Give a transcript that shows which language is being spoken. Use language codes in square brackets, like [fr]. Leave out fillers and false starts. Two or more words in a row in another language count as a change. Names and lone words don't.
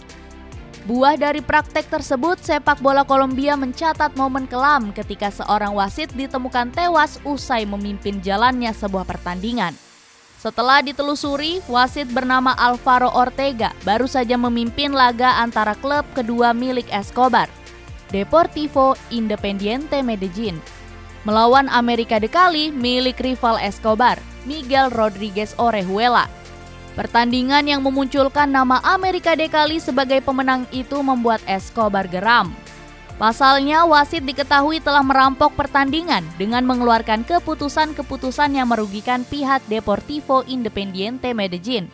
[id] Buah dari praktek tersebut, sepak bola Kolombia mencatat momen kelam ketika seorang wasit ditemukan tewas usai memimpin jalannya sebuah pertandingan. Setelah ditelusuri, wasit bernama Alvaro Ortega baru saja memimpin laga antara klub kedua milik Escobar, Deportivo Independiente Medellin, melawan América de Cali milik rival Escobar, Miguel Rodríguez Orejuela. Pertandingan yang memunculkan nama América de Cali sebagai pemenang itu membuat Escobar geram. Pasalnya, wasit diketahui telah merampok pertandingan dengan mengeluarkan keputusan-keputusan yang merugikan pihak Deportivo Independiente Medellin.